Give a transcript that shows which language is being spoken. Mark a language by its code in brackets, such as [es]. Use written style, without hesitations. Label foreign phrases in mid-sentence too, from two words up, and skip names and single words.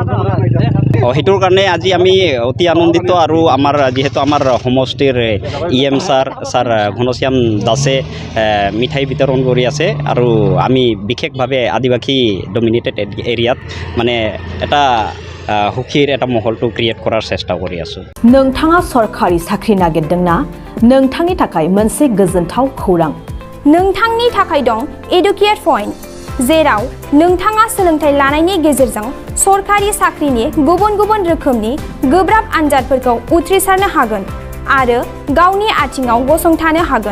[as] সেইটোৰ কাৰণে আজি আমি অতি আনন্দিত আৰু আমাৰ যিহেতু আমাৰ সমষ্টিৰ EM ছাৰ ঘনশ্যাম দাসে মিঠাই বিতৰণ কৰি আছে আৰু আমি বিশেষভাৱে আদিবাসী [en] dominated areat [as] মানে এটা সুখীৰ এটা মহলটো ক্ৰিয়েট কৰাৰ চেষ্টা কৰি আছোঁ। [brx] नोंथाङा सरखारि साख्रि नागिरदोंना? नोंथांनि थाखाय मोनसे गोजोनथाव खौरां। नोंथांनि थाखाय दं [en] educate point [brx] जेराव नोंथाङा सोलोंथाइ लानायनि गेजेरजों सरखारि साख्रिनि गुबुन गुबुन रोखोमनि गोब्राब आनजादफोरखौ उथ्रिसारनो हागोन आरो गावनि आथिङाव गसंथानो हागोन।